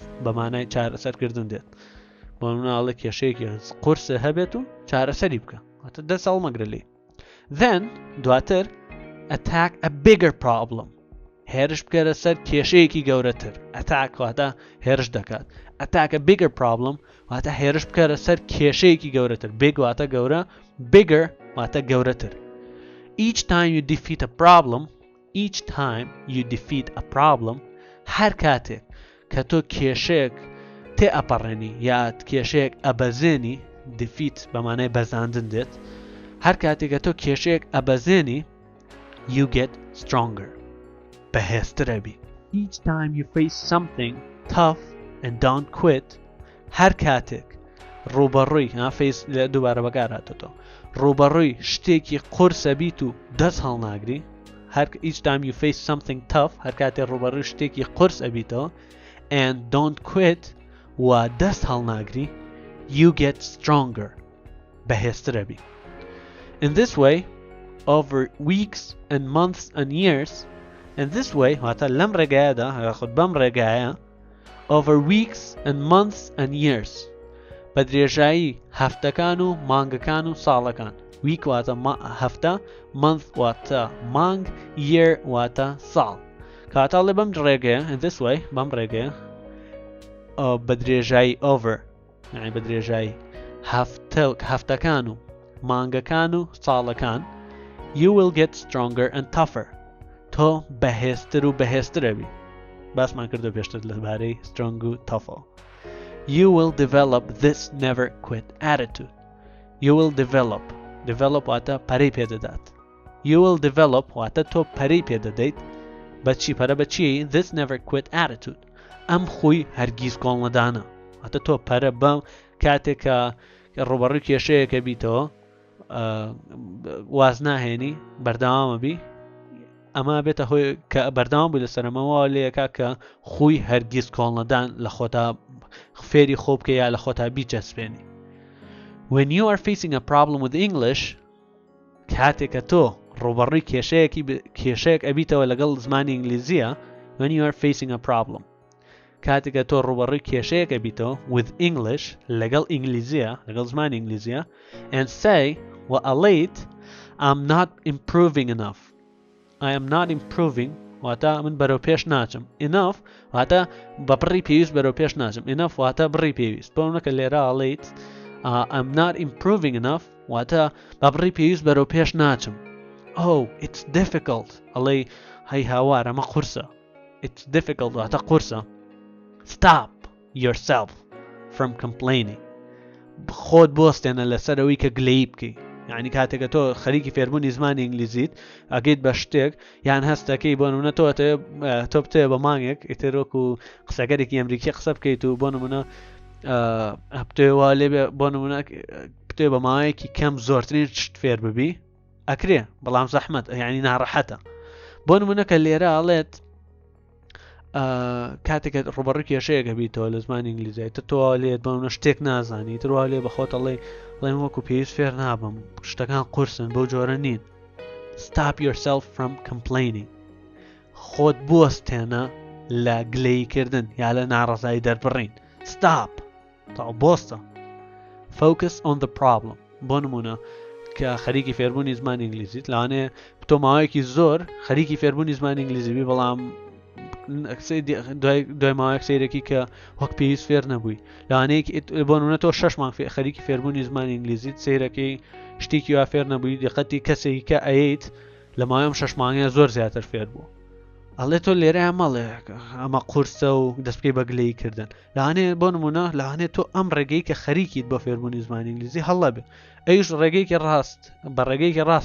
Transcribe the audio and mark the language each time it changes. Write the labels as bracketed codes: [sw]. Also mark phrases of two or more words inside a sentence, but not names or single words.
[ckb] بەمانای چارەسەرکردن دێت بۆ مناڵە کێشەیەکی قورس هەبێت و چارەسەری بکە واتە دەست هەڵمەگرە لێ then دواتر [en] attack a bigger problem [ckb] هێرش بکەرە سەر کێشەیەکی گەورەتر attack واتە هێرش دەکات [en] attack a bigger problem [ckb] واتە هێرش بکەرە سەر کێشەیەکی گەورەتر big واتە گەورە bigger واتە گەورەتر [en] each time you defeat a problem [ckb] هەر کاتێک کە تۆ کێشەیەک تێ ئەپەڕێنی یا کێشەیەک ئەبەزێنی defeat بەمانای بەزاندن دێت هەر کاتێک کە تۆ کێشەیەک ئەبەزێنی [en] you get stronger [ckb] بەهێزترە بی [en] each time you face something tough and don't quit [ckb] هەر کاتێک ڕوبەڕووی face دووبارە بەکارهاتێتەوە ڕوبەڕووی شتێکی قورسە بیت و دەست هەڵناگری [en] each time you face something tough [ckb] هەر کاتێک ڕوبەڕووی شتێکی قورس ئەبیتەوە [en] and don't quit [ckb] و دەست هەڵناگری [en] you get stronger [ckb] بەهێزترە بی [en] in this way over weeks and months and years in this way [ckb] واتە لەم ڕێگایەدا یاخود بەم ڕێگایە [en] over weeks and months and years [ckb] بە درێژایی هەفتەکان و مانگەکان و ساڵەکان week واتە هەفتە month واتە مانگ year واتە ساڵ کاتاڵێ بەم ڕێگەیە [en] in this way [ckb] بەم ڕێگەیە بدرێژایی over يعني بدرێژایی هەفتەکان و مانگەکان و ساڵەکان [en] you will get stronger and tougher [ckb] تۆ بەهێزتر و بەهێزترەبی باسمان کردو پێشتر لەبارەی strong و tough [en] you will develop this never quit attitude you will develop [ckb] واتە پەرەی پێدەدات [en] you will develop [ckb] واتە تۆ پەرەی پێدەدەیت بەچی پەرە بەچی [en] this never quit attitude [ckb] ئەم خوی هەرگیز کۆڵ نەدانە واتە تۆ پەرە بەم کاتێک کە ڕوبەڕووی کێشەیەکە بیتەوە واز ناهێنی بەردەوامە بی ئەمە بێتە هۆی کە بەردەوام بووی لەسەرەمەوە لێکا کە خوی هەرگیز کۆڵ نەدان لە خۆتا فێری خۆ بکە یا لە خۆتا بیچەسپێنی [en] when you are facing a problem with English [ckb] کاتێک کە تۆ ڕوبەڕووی کێشەیەک ئەبیتەوە لەگەڵ زمانی ئینگلیزیە when [en] you are facing a problem [ckb] کاتێک کە تۆ ڕوبەڕووی کێشەیەک ئەبیتەوە [en] with English [ckb] لەگەڵ ئینگلیزیە لەگەڵ زمانی ئینگلیزیە [en] and say [ckb] وەئەڵێیت [en] I'm not improving enough I am not improving [ckb] واتە من بەرەو پێش ناچم enough واتە بە بڕی پێویست بەرەو پێش ناچم enough واتە بڕی پێویست بۆ منەکە لێرە ئەڵێیت [en] I'm not improving enough [ckb] واتە بە بڕی پێویست بەرەو پێش ناچم [en] oh it's difficult [ckb] ئەڵێ هەی هاوار ئەمە قورسە [en] it's difficult [ckb] واتە قورسە [en] stop yourself from [ckb] complaining خۆت بۆستێنە لەسەر ئەوەی کە گلەی بکەی یعنی کاتێکە تۆ خەریکی فێربوونی زمانی ئینگلیزیت ئەگەیت بە شتێک یان هەستەکەی بۆ نمونە تۆ بتێ بە مانگێک ئیتر وەکو قسەگەرێکی ئەمریکی قسە بکەیت و بۆ نمونە هەفتەیەوە لێ بۆ نمونە بتێ بە ماوەیەکی کەم زۆرترین شت فێر ببی ئەکرێ بەڵام زەحمەت یعنی ناڕەحەتە بۆ نمونە کە لێرە ئەڵێت کاتێکە ڕوبەڕووی کێشەیەکە بیتەوە لە زمانی ئینگلیزی تر تۆ لێت بۆ منە شتێک نازانی تر وا لێ بەخۆت ئەڵێ بڵێم وەکو پێویست فێر نابم شتەکان قورسن بەو جۆرە نین [en] stop yourself from complaining [ckb] خۆت بوەستێنە لە گلەیکردن یا لە ناڕەزایی دەربڕین stop تا بۆستە [en] focus on the problem [ckb] بۆ نمونە کە خەریکی فێربوونی زمانی ئینگلیزیت لەوانەیە تۆ ماوەیەکی زۆر خەریکی فێربوونی زمانی ئینگلیزی بی بەڵام دوای ماوەیەک سەیرێکی کە وەک پێویست فێر نەبووی لەوانەیە بۆ نمونە تۆ 6 مانگ خەریکی فێربوونی زمانی ئینگلیزیت سەیرەکەی شتێکی وا فێر نەبووی دقەتی کەسێکی کە ئەیت لە ماوەیەم 6 مانگەیە زۆر زیاتر فێر بوو ئەڵێ تۆ لێرە ئەمەڵێ ئەمە قورسە و دەست پێی بە گلەی کردن لەوانەیە بۆ نمونە لەوانێت تۆ ئەم ڕێگەی کە خەریکیت بۆ فێربوونی زمانی ئینگلیزی هەڵە بێ ئەویش ڕێگەیەکی ڕاست بە ڕێگەیەکی ڕاست